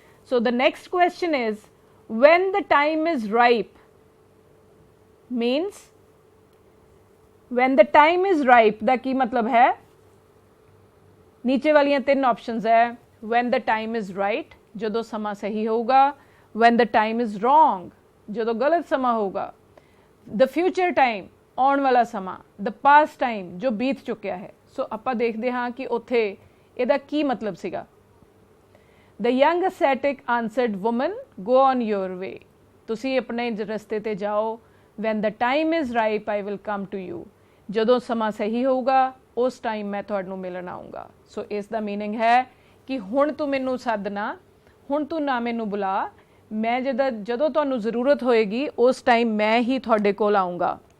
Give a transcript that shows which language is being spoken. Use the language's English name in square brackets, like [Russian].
[English] So the next question is, when the time is ripe means, when the time is ripe [Punjabi] ਦਾ ਕੀ ਮਤਲਬ ਹੈ? ਨੀਚੇ ਵਾਲੀਆਂ ਤਿੰਨ options ਹੈ. [English] when the time is right, [Punjabi] ਜਦੋਂ ਸਮਾਂ ਸਹੀ ਹੋਊਗਾ. [English] when the time is wrong, [Punjabi] ਜਦੋਂ ਗਲਤ ਸਮਾਂ ਹੋਊਗਾ. [English] the future time, [Punjabi] ਆਉਣ ਵਾਲਾ ਸਮਾਂ. [English] the past time, [Punjabi] ਜੋ ਬੀਤ ਚੁੱਕਿਆ ਹੈ. ਸੋ ਆਪਾਂ ਦੇਖਦੇ ਹਾਂ ਕਿ ਉੱਥੇ ਇਹਦਾ ਕੀ ਮਤਲਬ ਸੀਗਾ. [English] the young ascetic answered, woman, go on your way. [Punjabi] ਤੁਸੀਂ ਆਪਣੇ ਰਸਤੇ ਤੇ ਜਾਓ. [English] when the time is ripe, I will come to you. [Punjabi] ਜਦੋਂ ਸਮਾਂ ਸਹੀ ਹੋਊਗਾ ਉਸ ਟਾਈਮ ਮੈਂ ਤੁਹਾਨੂੰ ਮਿਲਣ ਆਊਂਗਾ. ਸੋ ਇਸ ਦਾ ਮੀਨਿੰਗ ਹੈ ਕਿ ਹੁਣ ਤੂੰ ਮੈਨੂੰ ਸੱਦ ਨਾ, ਹੁਣ ਤੂੰ ਨਾ ਮੈਨੂੰ ਬੁਲਾ, ਮੈਂ ਜਦੋਂ ਤੁਹਾਨੂੰ ਜ਼ਰੂਰਤ ਹੋਏਗੀ ਉਸ ਟਾਈਮ ਮੈਂ ਹੀ ਤੁਹਾਡੇ ਕੋਲ ਆਊਂਗਾ.